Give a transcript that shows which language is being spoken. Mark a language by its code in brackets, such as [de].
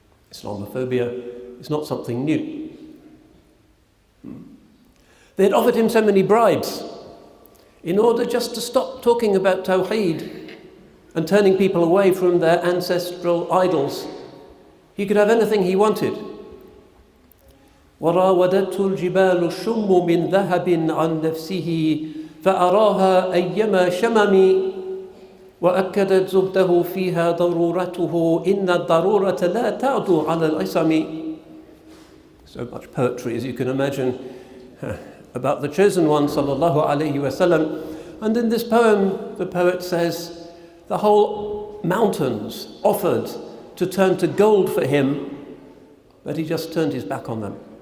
[en] Islamophobia is not something new. They had offered him so many bribes in order just to stop talking about Tawheed and turning people away from their ancestral idols. He could have anything he wanted. [ar] وراودته الجبال الشم من ذهب عن نفسه فأراها أيما شمم وأكدت زهده فيها ضرورته إن الضرورة لا تعدو على العصم. [en] So much poetry, as you can imagine, about the chosen one, sallallahu alayhi wasallam. And in this poem, the poet says, the whole mountains offered to turn to gold for him, but he just turned his back on them.